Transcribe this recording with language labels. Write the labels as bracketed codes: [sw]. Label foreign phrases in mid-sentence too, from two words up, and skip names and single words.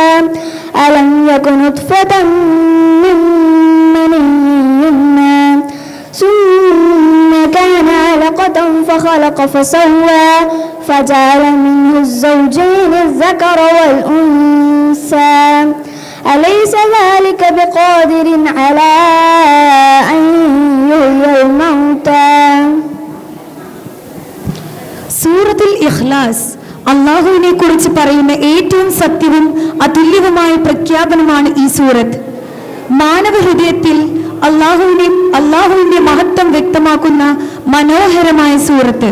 [ar] ألم يكن نطفة من مني يمنى ثم كان علقة فخلق فسوى فجعل منه الزوجين الذكر والأنثى أليس ذلك بقادر على أن يحيي الموتى. [ml] സൂറത്തുൽ ഇഖ്ലാസ് അള്ളാഹുവിനെ കുറിച്ച് പറയുന്ന ഏറ്റവും സത്യവും അതുല്യവുമായ പ്രഖ്യാപനമാണ് ഈ സൂറത്ത്. മാനവ ഹൃദയത്തിൽ അള്ളാഹുവിന്റെ മഹത്വം വ്യക്തമാക്കുന്ന മനോഹരമായ സൂറത്ത്.